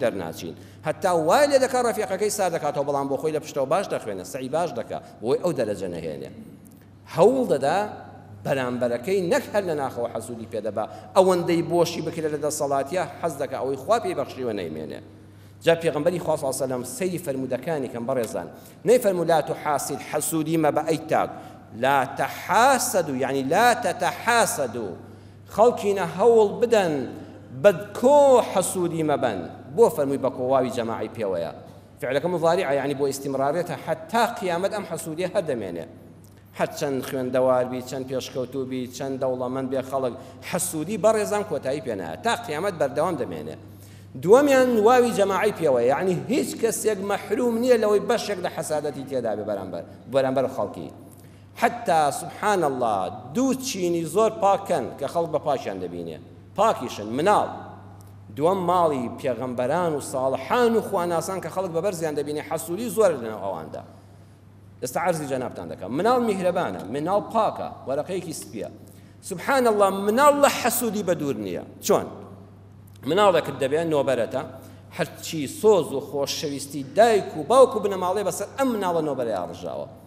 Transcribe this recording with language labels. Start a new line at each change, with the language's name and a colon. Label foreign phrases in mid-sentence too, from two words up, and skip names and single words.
Central Kurdish: دەرناچین هەتا وای لێ دەکا ڕەفیقەکەی سار دەکاتەوە بەڵام بۆ خۆی لە پشتەوە باش دەخوێنێ سەعی باش دەکا بۆی ئەو دەرەجە نەهێنێ هەوڵ دەدا بەرامبەرەکەی نەک هەر لە ناخەوە حەسوودی پێدەبا ئەوەندەی بۆشی بکرێت لە دەسەڵاتیە حەز دەکا ئەوەی خوا پێی بەخشیوە نەیمێنێ جا پێغەمبەری خوا
Arabic: صلی الله علیه و سلم
Central Kurdish: سەیری فەرمودەکانی کەم بەڕێزان نەیفەرموو
Arabic: لا تحاسد
Central Kurdish: حەسوودی مەبە ئەی تاک
Arabic: لا تحاسدوا يعني لا تتحاسدوا
Central Kurdish: خەڵکینە هەوڵ بدەن بەدکۆ حەسوودی مەبەن بۆ فەرمووی بە کۆواوی جەماعی پێوەیە فعلەکە مضارعە يعني بۆ ئیستیمرارێتە حتا قیامەت ئەم حەسوودیە هەردەمێنێ هەر چەند خوێندەوار بی چەند پێشکەوتوو بی چەند دەوڵەمەند بێ خەڵک حەسوودی بەڕێزان کۆتایی پێ نایە تا قیامەت بەردەوام دەمێنێ دووەمیان واوی جەماعی پێوەیە یعنی هیچ کەسێک مەحروم نییە لەوەی بەشێک لە حەسادەتی تێدا بێ بەرامبەر خەڵکی
Arabic: حتى سبحان الله
Central Kurdish: دوو چینی زۆر پاکەن کە خەڵک بە پاشیان دەبینێ پاکیشن مناڵ دووەم ماڵی پێغەمبەران و ساڵحان و خواناسان کە خەڵک بەبەرزیان دەبینێ حەسوودی زۆر لەناو ئەواندا ئێستا عەرزی جەنابتان دەکەم مناڵ میهرەبانە مناڵ پاکە وەرەقەیەکی سپیە
Arabic: سبحان الله
Central Kurdish: مناڵ لە حەسوودی بەدوور نییە چۆن مناڵێکت دەبێت نۆبەرەتە هەرچی سۆز و خۆشەویستی دایک و باوک و بنەماڵێ بەسەر ئەم مناڵە نۆبەرەیە ڕژاوە